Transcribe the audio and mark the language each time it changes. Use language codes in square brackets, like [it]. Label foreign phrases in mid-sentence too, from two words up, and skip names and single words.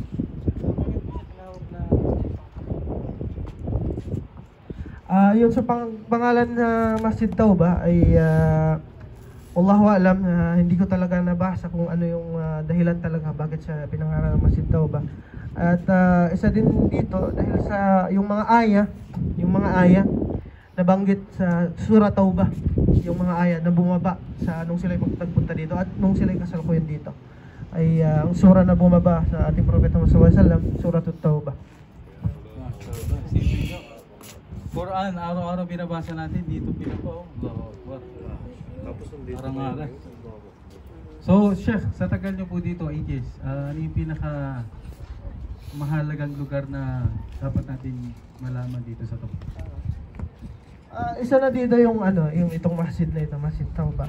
[tl] Yun sa pangalan na Masjid Tauba ay [ar] الله أعلم, [tl] hindi ko talaga nabasa kung ano yung dahilan talaga bakit siya pinangalan ng Masjid Tauba. At isa din dito dahil sa yung mga aya nabanggit sa Surah Tauba, yung mga aya na bumaba sa nung sila magpunta dito at nung sila kasalukuyan dito ay ang surah na bumaba sa ating Propeta Muhammad [ar] صلى الله عليه وسلم, [tl] Surah Tauba. Quran, araw-araw binabasa natin dito pinako. Arang-arang. So, Chef, sa tagal niyo po dito, 8 years, ano yung pinaka mahalagang lugar na dapat natin malaman dito sa Tauba? Isa na dito yung yung itong masjid na ito, Masjid Tauba.